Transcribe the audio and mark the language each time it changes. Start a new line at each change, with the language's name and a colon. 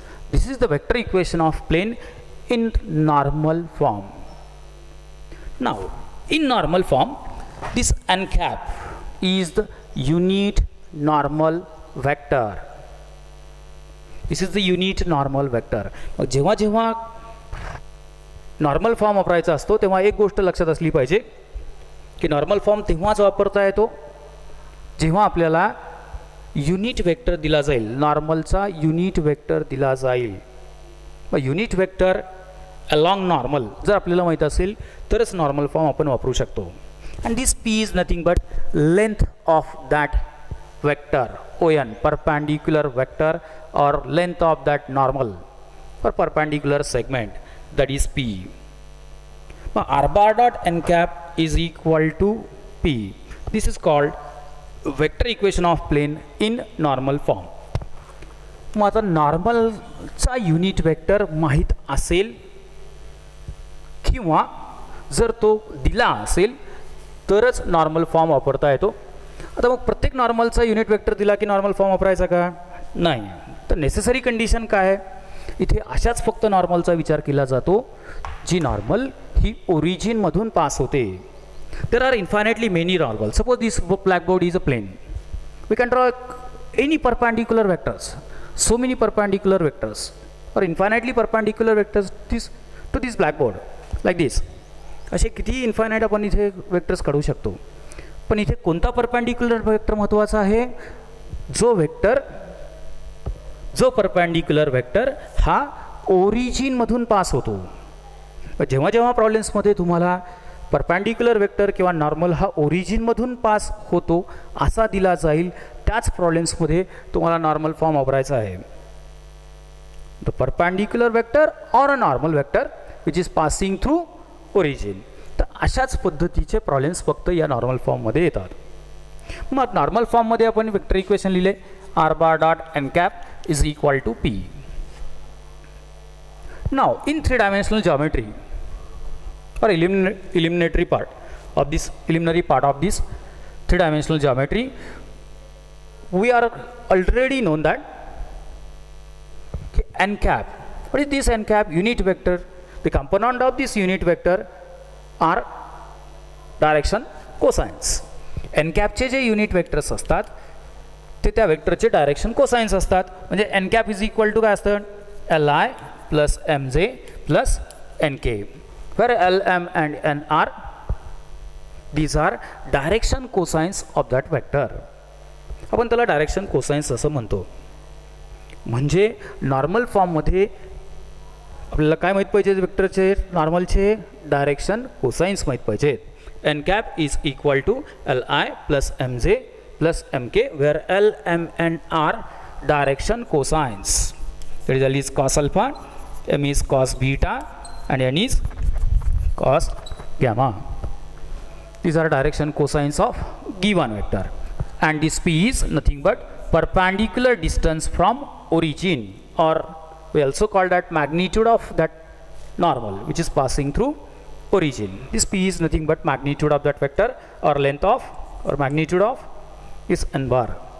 English: This is the vector equation of plane in normal form. Now in normal form, this n cap is the unit normal vector. This is the unit normal vector.
Marathi: जेव्हा जेव्हा normal form वापरायचा असतो तेव्हा एक गोष्ट लक्षात असली पाहिजे की नॉर्मल फॉर्म तेव्हाच वापरता येतो जेव्हा आपल्याला युनिट वेक्टर दिला जाईल, नॉर्मलचा युनिट वेक्टर दिला जाईल. मग युनिट वेक्टर अलॉंग नॉर्मल जर आपल्याला माहीत असेल तरच नॉर्मल फॉर्म आपण वापरू शकतो.
English: And this P is nothing but length of that vector ON, perpendicular vector, or length of that normal or perpendicular segment, that is P. Now R bar dot n cap is equal to P. This is called vector equation of plane in normal form.
Marathi: मग आता नॉर्मलचा unit vector माहीत असेल किंवा जर तो दिला असेल तरच नॉर्मल फॉर्म वापरता येतो. आता मग प्रत्येक नॉर्मलचा युनिट वेक्टर दिला की नॉर्मल फॉर्म वापरायचा का? नाही. तर नेसेसरी कंडिशन काय आहे? इथे अशाच फक्त नॉर्मलचा विचार केला जातो जी नॉर्मल ही ओरिजिन मधून पास होते.
English: There are infinitely many normal. Suppose this blackboard is a plane. We can draw any perpendicular vectors, so many perpendicular vectors or infinitely perpendicular vectors to this blackboard like this.
Marathi: असे किती infinite आपण इथे vectors काढू शकतो. पण इथे कोणता perpendicular vector महत्त्वाचा आहे? जो परपेंडिक्युलर वेक्टर हा ओरिजिन मधून पास होतो. जेव्हा जेव्हा प्रॉब्लेम्समध्ये तुम्हाला परपेंडिक्युलर वेक्टर किंवा नॉर्मल हा ओरिजिन मधून पास होतो असा दिला जाईल त्याच प्रॉब्लेम्समध्ये तुम्हाला नॉर्मल फॉर्म वापरायचा आहे.
English: The perpendicular vector or a normal vector which is passing through origin.
Marathi: तर अशाच पद्धतीचे प्रॉब्लेम्स फक्त या नॉर्मल फॉर्ममध्ये येतात. मग नॉर्मल फॉर्ममध्ये आपण वेक्टर इक्वेशन लिहिले R bar dot N cap is equal to P.
English: Now in 3-dimensional geometry or eliminatory part of this 3-dimensional geometry, we are already known that n cap. What is this n cap? Unit vector. The component of this unit vector are direction cosines.
Marathi: n cap चे जे unit vectors असतात ते त्या वेक्टरचे direction cosines असतात. म्हणजे
English: N cap is equal to
Marathi: काय असतं, एल आय प्लस एम जे plus N K,
English: Where L M and N are these are direction cosines of that vector.
Marathi: आपण त्याला डायरेक्शन कोसाइन्स असं म्हणतो. म्हणजे नॉर्मल फॉर्ममध्ये आपल्याला काय माहीत पाहिजे, वेक्टरचे नॉर्मलचे डायरेक्शन कोसाइन्स माहीत पाहिजेत.
English: N cap is equal to L I plus M J plus M K, where L M N are direction cosines. तर L is cos alpha, M is cos beta and n is cos gamma. These are direction cosines of given vector, and this p is nothing but perpendicular distance from origin, or we also call that magnitude of that normal which is passing through origin. This p is nothing but magnitude of that vector, or length of, or magnitude of is n bar.